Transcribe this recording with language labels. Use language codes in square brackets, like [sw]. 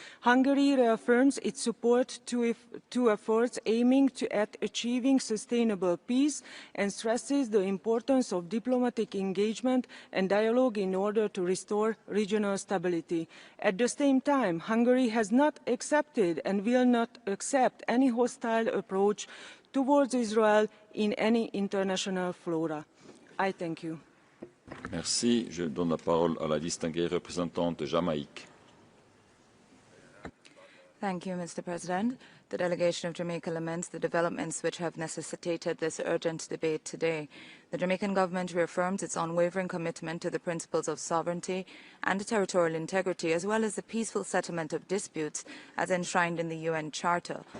[en] Hungary reaffirms its support to efforts aiming at achieving sustainable peace and stresses the importance of diplomatic engagement and dialogue in order to restore regional stability. At the same time, Hungary has not accepted and will not accept any hostile approach towards Israel in any international fora. I thank you. [fr] Merci. Je donne la parole à la distinguée représentante de Jamaïque. [en] Thank you, Mr. President. The delegation of Jamaica laments the developments which have necessitated this urgent debate today. The Jamaican government reaffirms its unwavering commitment to the principles of sovereignty and territorial integrity, as well as the peaceful settlement of disputes as enshrined in the UN Charter.